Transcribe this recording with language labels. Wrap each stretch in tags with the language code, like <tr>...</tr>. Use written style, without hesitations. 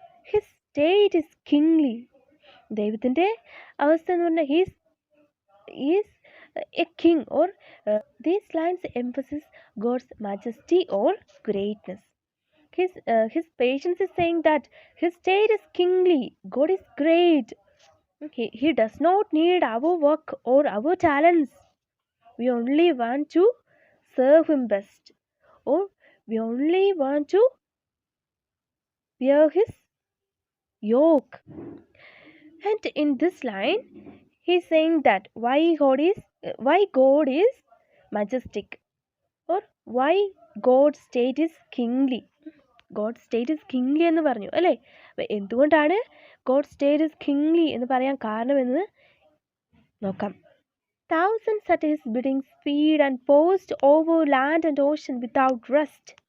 <en>His state is kingly.</en> <ml>ദൈവത്തിൻ്റെ അവസ്ഥ എന്ന് പറഞ്ഞാൽ</ml> <en>Is a king or these lines emphasis God's majesty or greatness. His patience is saying that his state is kingly. God is great. He does not need our work or our talents. We only want to serve him best, or we only want to bear his yoke. And in this line he's saying that why God is majestic, or why God's state is kingly. God's state is kingly</en> <ml>എന്ന് പറഞ്ഞു അല്ലേ. എന്തുകൊണ്ടാണ്</ml> <en>God's state is kingly</en> <ml>എന്ന് പറയാൻ കാരണമെന്ന് നോക്കാം.</ml> <en>Thousands at his bidding speed and post over land and ocean without rest.</en>